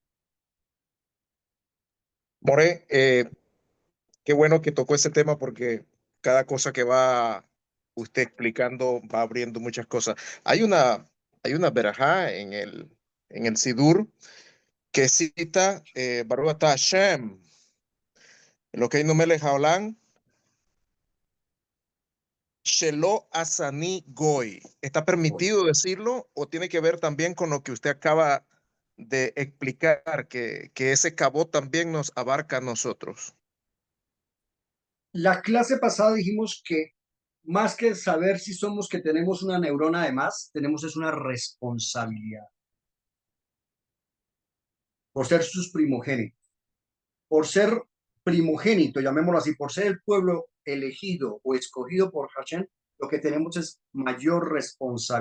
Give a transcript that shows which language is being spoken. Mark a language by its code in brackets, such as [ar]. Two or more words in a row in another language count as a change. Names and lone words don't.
[es] More, qué bueno que tocó ese tema porque cada cosa que va usted explicando va abriendo muchas cosas. Hay una verajá en el Sidur que cita [he] ברוך אתה השם אלוקינו מלך העולם שלא עשני גוי. [es] ¿Está permitido decirlo o tiene que ver también con lo que usted acaba de explicar, que ese cabot también nos abarca a nosotros? La clase pasada dijimos que más que saber si somos que tenemos una neurona de más, tenemos es una responsabilidad por ser sus primogénitos, por ser primogénito, llamémoslo así, por ser el pueblo elegido o escogido por Hashem, lo que tenemos es mayor responsabilidad.